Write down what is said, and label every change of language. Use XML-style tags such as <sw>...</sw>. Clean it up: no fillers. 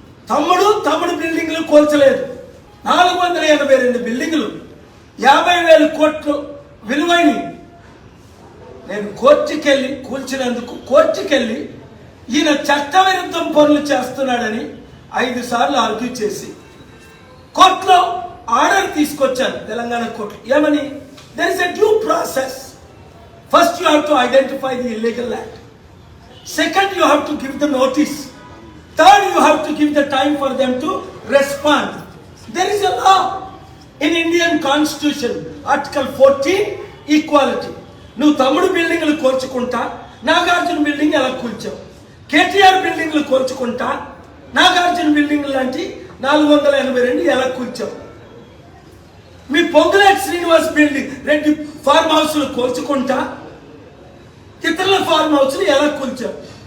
<te>తమ్ముడు బిల్డింగులు కూల్చలేదు. 482 బిల్డింగులు 50,000 కోట్లు విలువైన. నేను కోర్టుకెళ్ళి కూల్చినందుకు కోర్టుకెళ్ళి ఈయన చట్టవిరుద్ధం పనులు చేస్తున్నాడని 5 సార్లు ఆర్గ్యూ చేసి కోర్టులో ఆర్డర్ తీసుకొచ్చాను, తెలంగాణ కోర్టు. ఏమని?</te> <en>there is a due process. First you have to identify the illegal act. Second you have to give the notice. Third you have to give the time for them to respond. There is a law in Indian Constitution, Article 14, equality.</en> <te>నువ్వు తమ్ముడు బిల్డింగ్లు కోల్చుకుంటా, Nagarjuna building ఎలా కూల్చావు? కేటీఆర్ బిల్డింగ్లు కోల్చుకుంటా, Nagarjuna building లాంటి 482 ఎలా కూల్చావు? మీ Ponguleti Srinivas building Reddy form హౌస్లు కోల్చుకుంటా, ఇతరుల form హౌస్లు ఎలా కూల్చావు?</te>